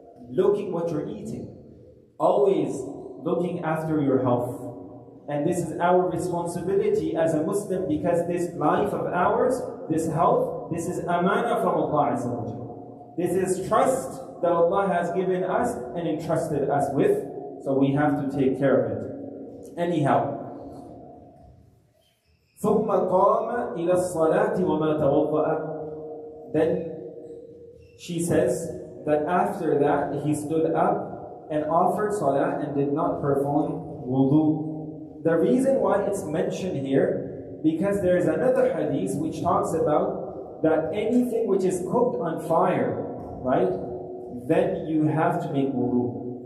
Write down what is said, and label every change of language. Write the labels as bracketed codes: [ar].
[en] Looking what you're eating. Always looking after your health. And this is our responsibility as a Muslim, because this life of ours, this health, this is amana from Allah Azza wa Jalla. This is trust that Allah has given us and entrusted us with, so we have to take care of it. [ar] Anyhow, ثم قام إلى الصلاة وما توضأ. [en] Then she says that after that he stood up and offered salah and did not perform wudu. The reason why it's mentioned here, because there is another hadith which talks about that anything which is cooked on fire, right, then you have to make wudu.